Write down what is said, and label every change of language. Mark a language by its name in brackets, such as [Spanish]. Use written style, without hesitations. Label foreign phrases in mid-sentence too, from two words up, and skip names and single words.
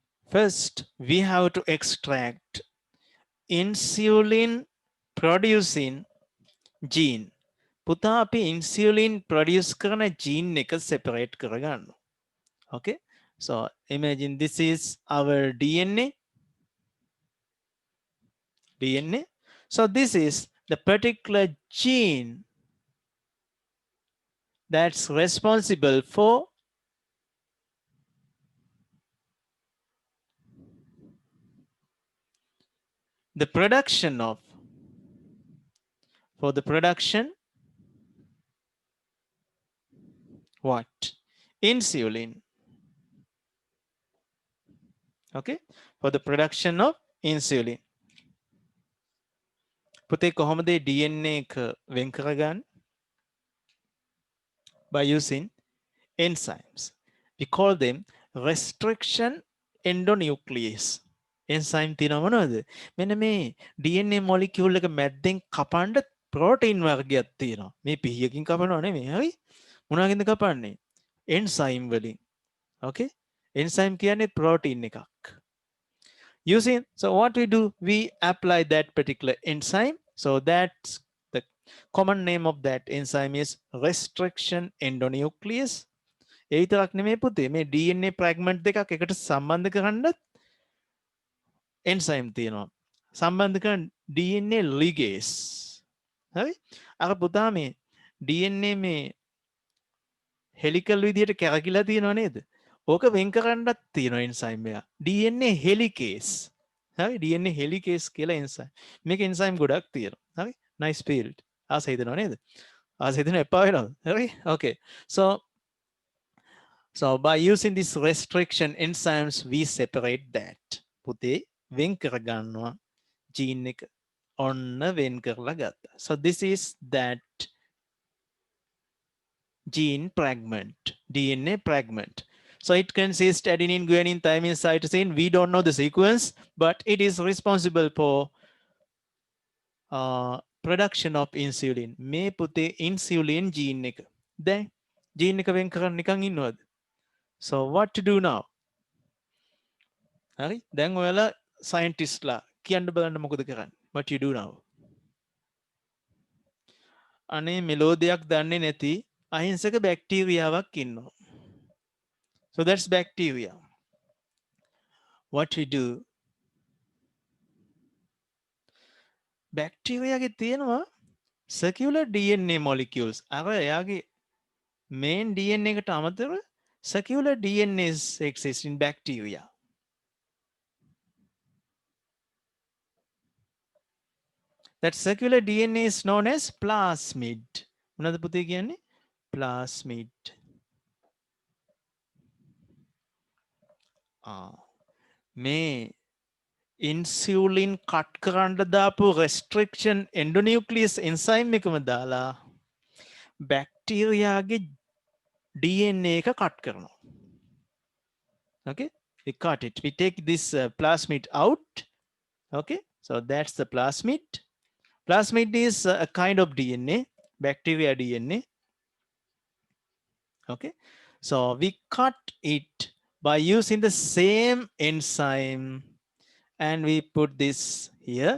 [English] first we have to extract insulin producing gene. [Sinhala] පුතා අපි [English] insulin produce [Sinhala] කරන gene එක separate කරගන්න. [English] Okay, so imagine this is our DNA. So this is the particular gene that's responsible for the production of what? Insulin. Okay, for the production of insulin. [Sinhala] පුතේ කොහොමද DNA එක වෙන් කරගන්නේ? [English] By using enzymes. We call them restriction endonuclease. [Sinhala] Enzyme තියෙනවා මොනවද? මෙන්න මේ [English] DNA molecule [Sinhala] එක මැද්දෙන් කපන්න protein වර්ගයක් තියෙනවා. මේ පිහියකින් කපනවා නෙමෙයි. හරි? මොනවාකින්ද කපන්නේ? enzyme වලින්. Okay? enzyme කියන්නේ protein එකක්. [English] Using, so what we do, we apply that particular enzyme. So that's the common name of that enzyme is restriction endonuclease. [Sinhala] ඒ විතරක් නෙමෙයි පුතේ, මේ [English] DNA fragment [Sinhala] දෙකක් එකට සම්බන්ධ කරන්න enzyme තියෙනවා. සම්බන්ධ කරන [English] DNA ligase. [Sinhala] හරි? අර පුතා මේ DNA මේ helical විදියට කැරකිලා තියෙනව නේද? ඕක වෙන් කරන්නත් තියෙනවා enzyme එක. [English] DNA helicase. [Sinhala] හරි? [English] DNA helicase [Sinhala] කියලා enzyme. මේක enzyme ගොඩක් තියෙනවා. හරි? [English] nice field. [Sinhala] ආස හිතනවා නේද? ආස හිතන එපා වෙනවද? හරි? okay. [English] So by using this restriction enzymes we separate that. [Sinhala] පුතේ වෙන් කරගන්නවා gene එක. ඔන්න වෙන් කරලා ගත්තා. [English] So this is that gene fragment, DNA fragment. So it consists adenine, guanine, thymine, cytosine. We don't know the sequence, but it is responsible for production of insulin. [Sinhala] මේ පුතේ [English] insulin gene [Sinhala] එක. දැන් gene එක වෙන් කරන්න නිකන් ඉන්නවද? [English] So what to do now? [Sinhala] හරි? දැන් ඔයාලා scientist ලා කියන්න බලන්න මොකද කරන්නේ? [English] What you do now? [Sinhala] අනේ මෙලෝදියක් දන්නේ නැති අහිංසක බැක්ටීරියාවක් ඉන්නවා. [English] So that's bacteria. What we do? Bacteria [Sinhala] ගේ තියෙනවා [English] circular DNA molecules. [Sinhala] අර එයාගේ [English] main DNA [Sinhala] එකට අමතරව [English] circular DNAs exist in bacteria. That circular DNA is known as plasmid. [Sinhala] මොනවද පුතේ කියන්නේ? Plasmid. මේ insulin cut කරන්න දාපු [English] restriction endonuclease enzyme [Sinhala] එකම දාලා බැක්ටීරියාගේ DNA එක cut කරනවා. [English] Okay, we cut it. We take this plasmid out. Okay, so that's the plasmid. Plasmid is a kind of DNA, bacteria DNA. Okay, so we cut it by using the same enzyme and we put this here.